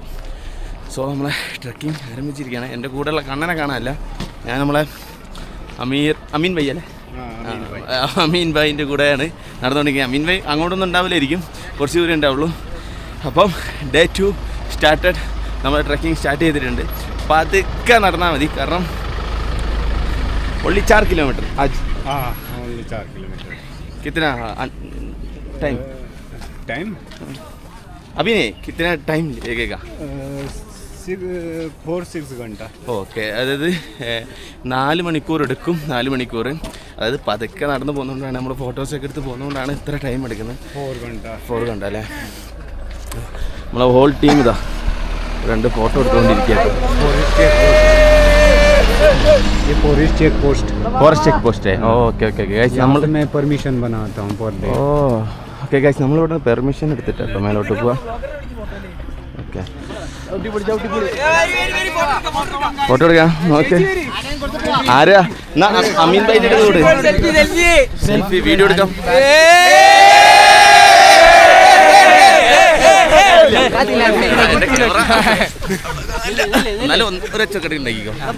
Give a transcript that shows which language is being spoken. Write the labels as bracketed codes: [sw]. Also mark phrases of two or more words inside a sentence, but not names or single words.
[ml] സോ നമ്മളെ ട്രക്കിംഗ് ആരംഭിച്ചിരിക്കുകയാണ്. എൻ്റെ കൂടെയുള്ള കണ്ണനെ കാണാനല്ല, ഞാൻ നമ്മളെ അമീൻ ഭായി അല്ലേ, അമീൻ ഭായിൻ്റെ കൂടെയാണ് നടന്നുകൊണ്ടിരിക്കുന്നത്. അമീൻ ഭായി അങ്ങോട്ടൊന്നും ഉണ്ടാവില്ലായിരിക്കും, കുറച്ച് ദൂരം ഉണ്ടാവുള്ളൂ. അപ്പം ഡേ 2 സ്റ്റാർട്ടഡ്. നമ്മൾ ട്രക്കിംഗ് സ്റ്റാർട്ട് ചെയ്തിട്ടുണ്ട്. പതുക്കെ നടന്നാൽ മതി, കാരണം [hi] only 4 किलोमीटर आज. only 4 किलोमीटर. कितना टाइम अभी नहीं, कितना टाइम लगेगा? 4-6 घंटा. [ml] ഓക്കെ, അതായത് 4 മണിക്കൂർ എടുക്കും. 4 മണിക്കൂർ, അതായത് പതുക്കെ നടന്ന് പോകുന്നതുകൊണ്ടാണ്, നമ്മൾ ഫോട്ടോസൊക്കെ എടുത്ത് പോകുന്നതുകൊണ്ടാണ് ഇത്ര ടൈം എടുക്കുന്നത്. 4 घंटा അല്ലേ. നമ്മളെ ഹോൾ ടീം ഇതാ 2 ഫോട്ടോ എടുത്തുകൊണ്ടിരിക്കുകയാണ്. [hi] ये फॉरेस्ट चेक पोस्ट है. [ml] ഓക്കെ ഗൈസ്, നമ്മൾ [hi] मैं परमिशन बनाता हूँ पर डे. [ml] ഓക്കെ ഗൈസ്, നമ്മളിവിടെ പെർമിഷൻ എടുത്തിട്ട് കേട്ടോ മേലോട്ട് പോവാം. ഓക്കെ, ഫോട്ടോ എടുക്കാം. ഓക്കെ, ആരാ അമീൻ ഭായിൻ്റെ കൂടെ സെൽഫി വീഡിയോ എടുക്കാം. എന്നാലും ഒരൊച്ചക്കടി ഉണ്ടാക്കിക്കോ.